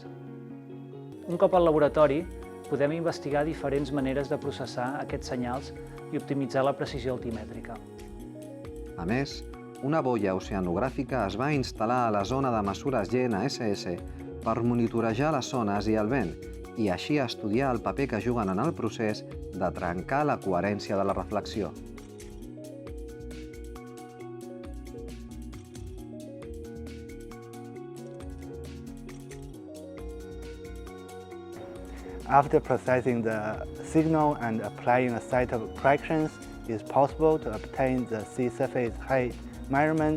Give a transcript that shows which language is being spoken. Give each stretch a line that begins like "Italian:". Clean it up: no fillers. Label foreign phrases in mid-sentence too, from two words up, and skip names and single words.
Catalan: Un cop al laboratori, podem investigar diferents maneres de processar aquests senyals i optimitzar la precisió altimètrica. A més, una boia oceanogràfica es va instal·lar a la zona de mesures GNSS per monitorejar les zones i el vent i així estudiar el paper que juguen en el procés de trencar la coherència de la reflexió.
English: After processing the signal and applying a set of corrections, it is possible to obtain the sea surface height measurement.